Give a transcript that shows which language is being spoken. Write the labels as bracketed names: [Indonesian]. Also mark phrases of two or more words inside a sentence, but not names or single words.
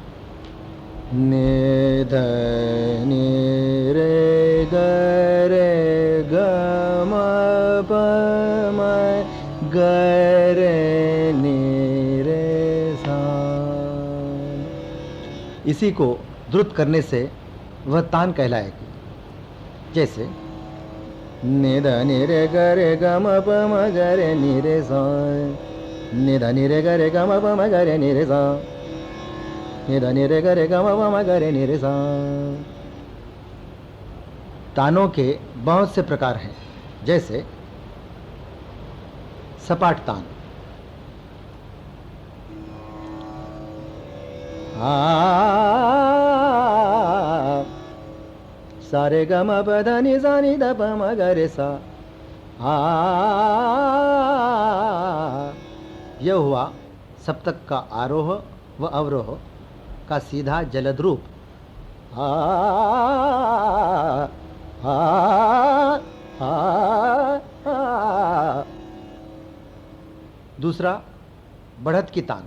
[Hindi] ने ध नि रे ग रे ग म प म ग रे नि रे सा। इसी को द्रुत करने से वह तान कहलाएगी। जैसे नि ध नि रे ग रे ग म प म ग रे नि रे सा, नि ध नि रे ग रे ग म प म ग रे नि रे सा, नि ध नि रे ग रे ग म प म ग रे नि रे सा। तानों के बहुत से प्रकार हैं। जैसे सपाट तान, सारे ग म प ध नि सा नि ध प म ग रे सा। यह हुआ सप्तक का आरोह व अवरोह का सीधा जलद रूप। दूसरा बढ़त की तान।